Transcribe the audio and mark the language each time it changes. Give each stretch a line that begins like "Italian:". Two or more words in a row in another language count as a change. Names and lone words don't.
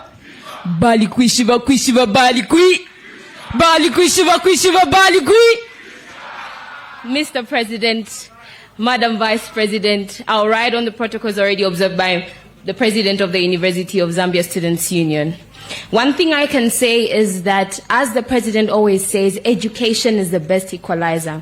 English: Bali kui shiva bali kui! Bali kui shiva bali kui! Mr. President, Madam Vice President, our ride on the protocol is already observed by the President of the University of Zambia Students' Union. One thing I can say is that, as the President always says, education is the best equalizer.